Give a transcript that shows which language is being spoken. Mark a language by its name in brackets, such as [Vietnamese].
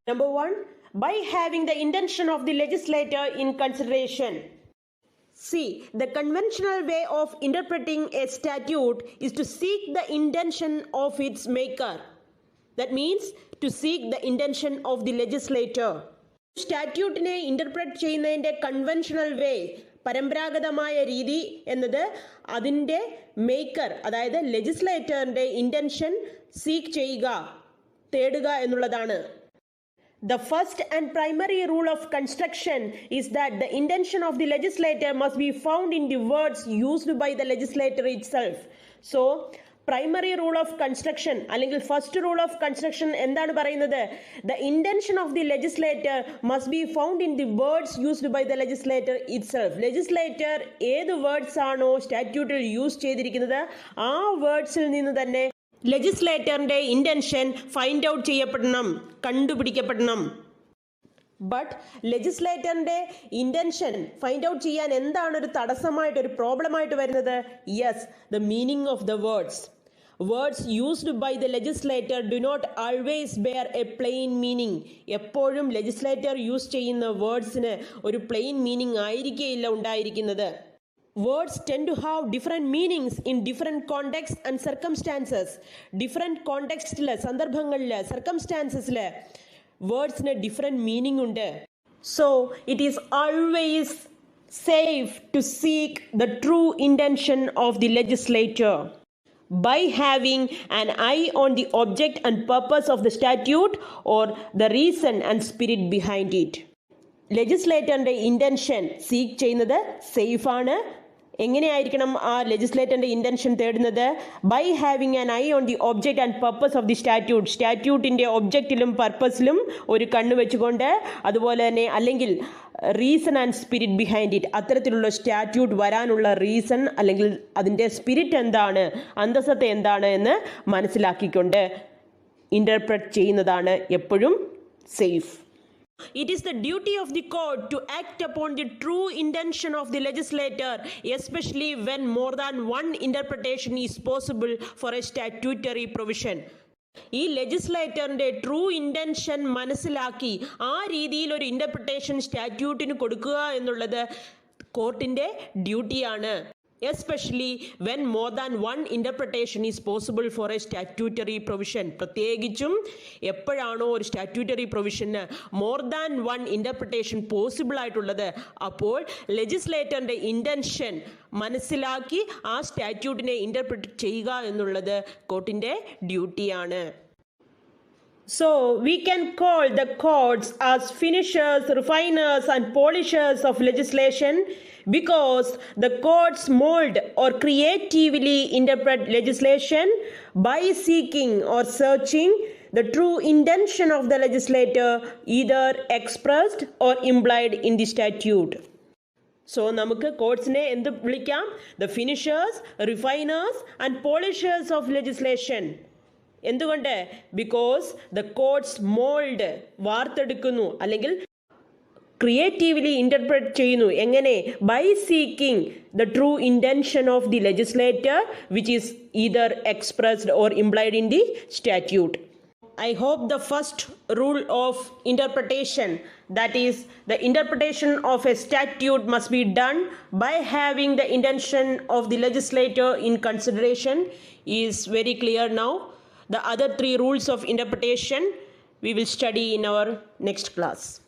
[English] Number 1, by having the intention of the legislator in consideration. See, the conventional way of interpreting a statute is to seek the intention of its maker. That means to seek the intention of the legislator. [Malayalam] സ്റ്റാറ്റ്യൂട്ടിനെ interpret ചെയ്യുന്നതിൻ്റെ conventional വേ, പരമ്പരാഗതമായ രീതി എന്നത് അതിൻ്റെ maker അതായത് ലെജിസ്ലേറ്ററിൻ്റെ intention seek ചെയ്യുക, തേടുക എന്നുള്ളതാണ്. [English] The first and primary rule of construction is that the intention of the legislator must be found in the words used by the legislator itself. So, primary rule of construction [Malayalam] അല്ലെങ്കിൽ [English] first rule of construction [Malayalam] എന്താണ് പറയുന്നത്? [English] The intention of the legislator must be found in the words used by the legislator itself. [Malayalam] Legislator ഏത് words ആണോ സ്റ്റാറ്റ്യൂട്ടിൽ use ചെയ്തിരിക്കുന്നത് ആ വേർഡ്സിൽ നിന്ന് തന്നെ ലെജിസ്ലേറ്ററിൻ്റെ intention find out ചെയ്യപ്പെടണം, കണ്ടുപിടിക്കപ്പെടണം. But ലെജിസ്ലേറ്ററിൻ്റെ intention find out ചെയ്യാൻ എന്താണ് ഒരു തടസ്സമായിട്ട്, ഒരു പ്രോബ്ലമായിട്ട് വരുന്നത്? [English] Yes, the meaning of the words. Words used by the legislator do not always bear a plain meaning. [Malayalam] എപ്പോഴും ലെജിസ്ലേറ്റർ യൂസ് ചെയ്യുന്ന വേർഡ്സിന് ഒരു പ്ലെയിൻ മീനിങ് ആയിരിക്കുകയില്ല ഉണ്ടായിരിക്കുന്നത്. [English] Words tend to have different meanings in different contexts and circumstances. Different contextile, [Malayalam] സന്ദർഭങ്ങളില്, circumstancesല് വേർഡ്സിന് different meaning ഉണ്ട്. [English] So it is always safe to seek the true intention of the legislator. by having an eye on the object and purpose of the statute or the reason and spirit behind it. [Malayalam] ലെജിസ്ലേറ്ററിൻ്റെ intention seek ചെയ്യുന്നത് സേഫാണ്. എങ്ങനെയായിരിക്കണം ആ ലെജിസ്ലേറ്ററിൻ്റെ intention തേടുന്നത്? [English] By having an eye on the object and purpose of the statute. [Malayalam] സ്റ്റാറ്റ്യൂട്ടിൻ്റെ ഒബ്ജക്റ്റിലും പർപ്പസിലും ഒരു കണ്ണ് വെച്ചുകൊണ്ട്, അതുപോലെ തന്നെ അല്ലെങ്കിൽ [English] reason and spirit behind it, [Malayalam] അത്തരത്തിലുള്ള സ്റ്റാറ്റ്യൂട്ട് വരാനുള്ള റീസൺ അല്ലെങ്കിൽ അതിൻ്റെ സ്പിരിറ്റ് എന്താണ്, അന്തസത്ത എന്താണ് എന്ന് മനസ്സിലാക്കിക്കൊണ്ട് ഇൻ്റർപ്രറ്റ് ചെയ്യുന്നതാണ് എപ്പോഴും safe. [English] It is the duty of the court to act upon the true intention of the legislator, especially when more than one interpretation is possible for a statutory provision. [Malayalam] ഈ ലെജിസ്ലേറ്ററിൻ്റെ true intention മനസ്സിലാക്കി ആ രീതിയിൽ ഒരു interpretation സ്റ്റാറ്റ്യൂട്ടിന് കൊടുക്കുക എന്നുള്ളത് കോർട്ടിൻ്റെ ഡ്യൂട്ടിയാണ്. [English] Especially when more than one interpretation is possible for a statutory provision. [Malayalam] പ്രത്യേകിച്ചും എപ്പോഴാണോ ഒരു statutory പ്രൊവിഷന് [English] more than one interpretation [Malayalam] possible ആയിട്ടുള്ളത്, അപ്പോൾ ലെജിസ്ലേറ്ററിൻ്റെ ഇൻറ്റൻഷൻ മനസ്സിലാക്കി ആ സ്റ്റാറ്റ്യൂട്ടിനെ ഇൻ്റർപ്രിറ്റ് ചെയ്യുക എന്നുള്ളത് കോർട്ടിൻ്റെ ഡ്യൂട്ടിയാണ്. [English] So we can call the courts as finishers, refiners and polishers of legislation because the courts mold or creatively interpret legislation by seeking or searching the true intention of the legislator, either expressed or implied in the statute. [Malayalam] So നമുക്ക് കോർട്സിനെ എന്ത് വിളിക്കാം? [English] The finishers, refiners and polishers of legislation. [Malayalam] എന്തുകൊണ്ട്? [English] because the courts mould, [Malayalam] വാർത്തെടുക്കുന്നു അല്ലെങ്കിൽ [English] Creatively interpret ചെയ്യുന്നു. [Malayalam] എങ്ങനെ? [English] By seeking the true intention of the legislator which is either expressed or implied in the statute. I hope the first rule of interpretation, that is the interpretation of a statute, must be done by having the intention of the legislator in consideration is very clear now. The other three rules of interpretation we will study in our next class.